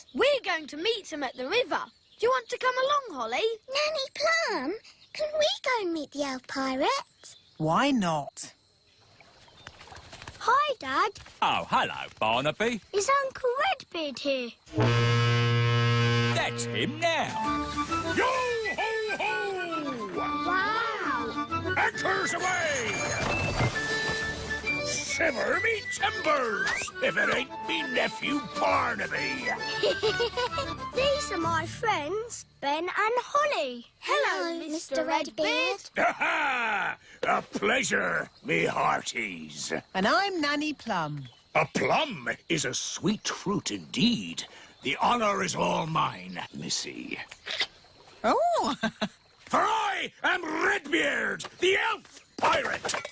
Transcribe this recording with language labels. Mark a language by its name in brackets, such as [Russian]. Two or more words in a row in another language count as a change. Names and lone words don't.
[English] We're going to meet him at the river. Do you want to come along, Holly? Nanny Plum, can we go and meet the elf pirate? Why not? Hi, Dad. Oh, hello, Barnaby. Is Uncle Redbeard here? That's him now. Yo-ho-ho! Wow. Anchors away! Shiver me timbers, if it ain't me nephew Barnaby. These are my friends, Ben and Holly. Hello, Mr. Redbeard. Ha-ha! A pleasure, me hearties. And I'm Nanny Plum. A plum is a sweet fruit indeed. The honour is all mine, missy. Oh! For I am Redbeard, the elf pirate.